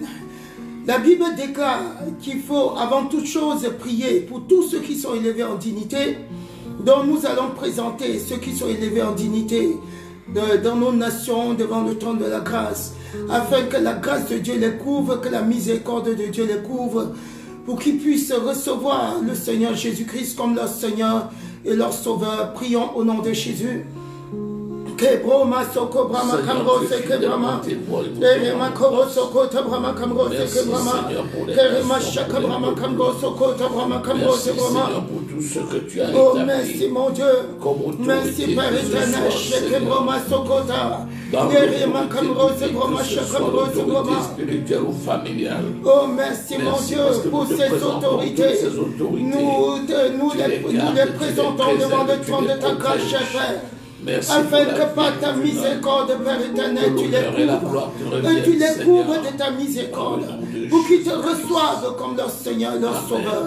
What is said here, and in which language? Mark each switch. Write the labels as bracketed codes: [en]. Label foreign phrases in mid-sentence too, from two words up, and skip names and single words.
[fr] La Bible déclare qu'il faut avant toute chose prier pour tous ceux qui sont élevés en dignité, dont nous allons présenter ceux qui sont élevés en dignité dans nos nations devant le trône de la grâce, afin que la grâce de Dieu les couvre, que la miséricorde de Dieu les couvre, pour qu'ils puissent recevoir le Seigneur Jésus-Christ comme leur Seigneur et leur Sauveur. Prions au nom de Jésus. Kebroma soko brahma kamro seke brahma, Kerema koro soko ta brahma kamro seke brahma, Kerema shaka brahma kamro soko ta brahma kamro seke brahma. Oh merci mon Dieu, merci Père éternel, sheke brahma soko ta, Kerema kamro seke brahma shaka brahma seke brahma. Oh merci mon Dieu pour ces autorités, nous les présentons devant le trône de ta grâce, cher Père. Merci afin que par ta miséricorde, Père éternel, tu les couvres de ta miséricorde, pour qu'ils te reçoivent comme leur Seigneur, leur Sauveur.